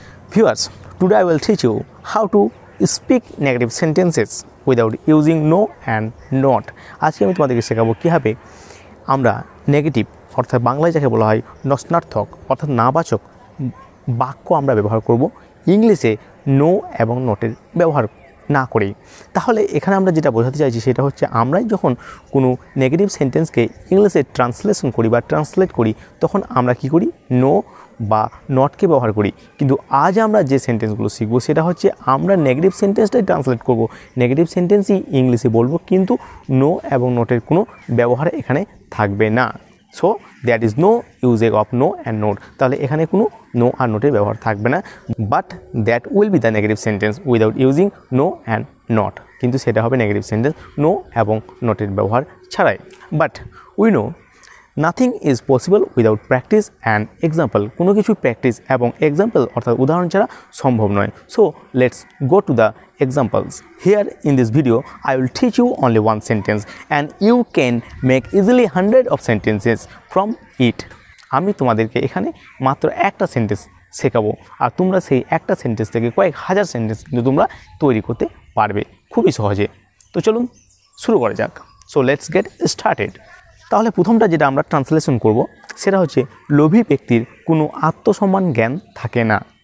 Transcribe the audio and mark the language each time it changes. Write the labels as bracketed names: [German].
[English] Viewers, today I will teach you how to speak negative sentences without using no and not. [Bangla] আজকে আমি তোমাদেরকে শেখাবো কিভাবে আমরা নেগেটিভ অর্থাৎ বাংলায় যাকে বলা হয় নস্নার্থক অর্থাৎ নাবাচক বাক্য আমরা ব্যবহার করব ইংলিশে নো এবং নটের ব্যবহার না করি। তাহলে এখানে আমরা যেটা বোঝাতে চাইছি সেটা হচ্ছে আমরা যখন কোনো নেগেটিভ সেন্টেন্সকে ইংলিশে ট্রান্সলেশন করি বা ট্রান্সলেট করি তখন আমরা কি করি নো বা নটকে ব্যবহার করি। কিন্তু আজ আমরা যে সেন্টেন্সগুলো শিখবো সেটা হচ্ছে আমরা নেগেটিভ সেন্টেন্সটাই ট্রান্সলেট করব, নেগেটিভ সেন্টেন্সই ইংলিশে বলবো, কিন্তু নো এবং নটের কোনো ব্যবহার এখানে থাকবে না। [English] So that is no usage of no and not. [Bangla] তাহলে এখানে কোনো নো আর নোটের ব্যবহার থাকবে না, [English] But that will be the negative sentence without using no and not. [Bangla] কিন্তু সেটা হবে নেগেটিভ সেন্টেন্স নো এবং নটের ব্যবহার ছাড়াই। [English] But we know nothing is possible without practice and example. [Bangla] কোনো কিছু প্র্যাকটিস এবং এক্সাম্পল অর্থাৎ উদাহরণ ছাড়া সম্ভব নয়। [English] So let's go to the examples. Here in this video I will teach you only one sentence and you can make easily 100 of sentences from it. [Bangla] আমি তোমাদেরকে এখানে মাত্র একটা সেন্টেন্স শেখাবো আর তোমরা সেই একটা সেন্টেন্স থেকে কয়েক হাজার সেন্টেন্স কিন্তু তোমরা তৈরি করতে পারবে খুবই সহজে। তো চলুন শুরু করা যাক। [English] So let's get started. [Bangla] তাহলে প্রথমটা যেটা আমরা ট্রান্সলেশন করব সেটা হচ্ছে লোভী ব্যক্তির কোনো আত্মসম্মান জ্ঞান থাকে না।